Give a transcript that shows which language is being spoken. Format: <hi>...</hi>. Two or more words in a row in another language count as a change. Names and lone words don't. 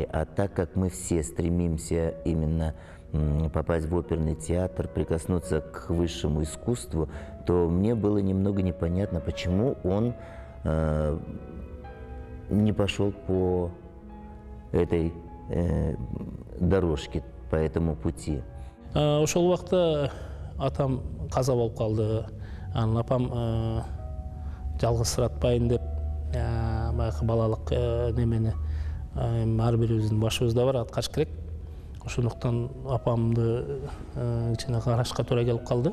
<ru>А так как мы все стремимся именно попасть в оперный театр, прикоснуться к высшему искусству, то мне было немного непонятно, почему он не пошел по этой дорожке, по этому пути.</ru> <ky>Ошол убакта атам каза болуп калды. Анан апам жалгызсыратпайын деп баягы балалык немени ар бирибиздин башыбызда бар, аткарыш керек. Ошондуктан апамды кичине карашка туура келип калды.</ky>